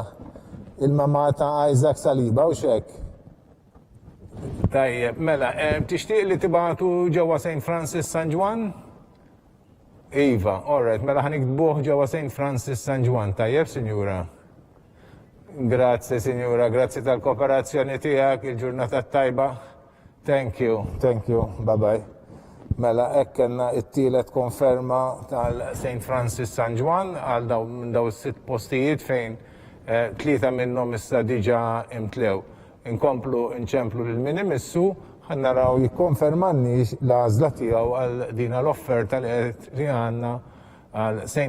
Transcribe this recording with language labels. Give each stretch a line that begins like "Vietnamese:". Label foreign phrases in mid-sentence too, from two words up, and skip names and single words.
Maltese: Il-mama ta' Isaac Saliba u xek. Tajjeb, mela, tixtieq li tibgħatu ġewwa St. Francis San Ġwann? Iva, all right, mela ħanikdbuh ġewwa St. Francis San Ġwann, tajjeb, Sinjura? Grazzi, Sinjura, grazzi tal-kooperazzjoni tiegħek, il-ġurnata tajba.
English: Thank you, bye-bye.
Maltese: Mela, hekk kellna t-tielet konferma tal-St. Francis San Ġwann għal daw is-sitt postijiet fejn tlieta minnhom issa diġà imtlew. Inkomplu nċemplu lil-min imissu, ħannaraw jikkonfermannix l-għażla tiegħu għal din l-offerta li għandna għal St.